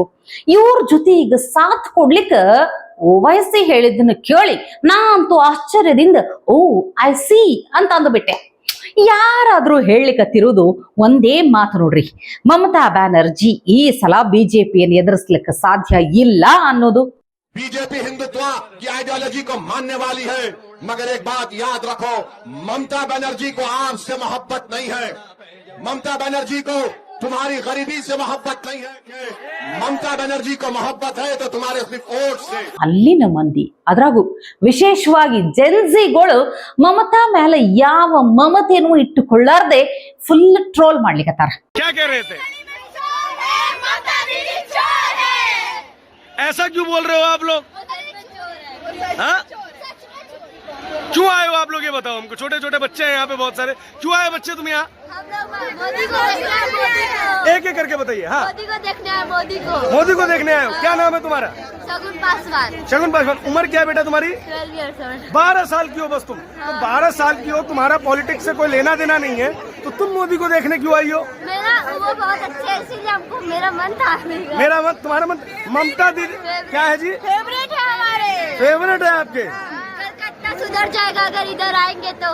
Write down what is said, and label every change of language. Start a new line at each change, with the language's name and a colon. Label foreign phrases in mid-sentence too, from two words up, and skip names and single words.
Kannada: ಇವ್ರ ಜೊತೆ ಈಗ ಸಾಥ್ ಕೊಡ್ಲಿಕ್ಕ ಓವೈಸಿ ಹೇಳಿದ್ದನ್ನು ಕೇಳಿ ನಾ ಅಂತೂ ಆಶ್ಚರ್ಯದಿಂದ
English: I see
Kannada: ಅಂತ ಅಂದುಬಿಟ್ಟೆ. ಯಾರಾದ್ರೂ ಹೇಳಲಿಕ್ಕತ್ತಿರುವುದು ಒಂದೇ ಮಾತು ನೋಡ್ರಿ, ಮಮತಾ ಬ್ಯಾನರ್ಜಿ ಈ ಸಲ ಬಿಜೆಪಿಯನ್ನು ಎದುರಿಸ್ಲಿಕ್ಕೆ ಸಾಧ್ಯ ಇಲ್ಲ ಅನ್ನೋದು.
Hindi: बीजेपी हिंदुत्व की आइडियोलॉजी को मानने वाली है, मगर एक बात याद रखो, ममता बनर्जी को आर्म्स से मोहब्बत नहीं है, ममता बनर्जी को तुम्हारी गरीबी से मोहब्बत नहीं है, ममता बनर्जी को मोहब्बत है तो तुम्हारे सिर्फ वोट से।
Kannada: ಅಲ್ಲಿನ ಮಂದಿ, ಅದ್ರಾಗೂ ವಿಶೇಷವಾಗಿ ಜೆನ್ಸಿಗಳು ಮಮತಾ ಮೇಲೆ ಯಾವ ಮಮತೆಯನ್ನು ಇಟ್ಟುಕೊಳ್ಳಾರ್ದೆ
English: full troll
Kannada: ಮಾಡ್ಲಿಕ್ಕತ್ತಾರ.
Hindi: ऐसा क्यों बोल रहे हो आप लोग? हाँ? क्यों आए हो आप लोग, ये बताओ हमको। छोटे छोटे बच्चे हैं यहाँ पे बहुत सारे, क्यों आए बच्चे तुम यहाँ? एक एक करके बताइए। हाँ, मोदी को देखने आए। मोदी को देखने आए हो। क्या नाम है तुम्हारा? शगुन पासवान। शगुन पासवान। उम्र क्या है बेटा तुम्हारी?
English: 12 years old।
Hindi: 12 साल की हो बस तुम। तो 12 साल की हो, तुम्हारा पॉलिटिक्स से कोई लेना देना नहीं है, तो तुम मोदी को देखने क्यों आई हो? मेरा वो बहुत अच्छे है, इसीलिए हमको मेरा मन था। मेरा मन, तुम्हारा मन। ममता दीदी क्या है जी? फेवरेट है हमारे। फेवरेट है आपके? कलकत्ता सुधर जाएगा अगर इधर आएंगे तो।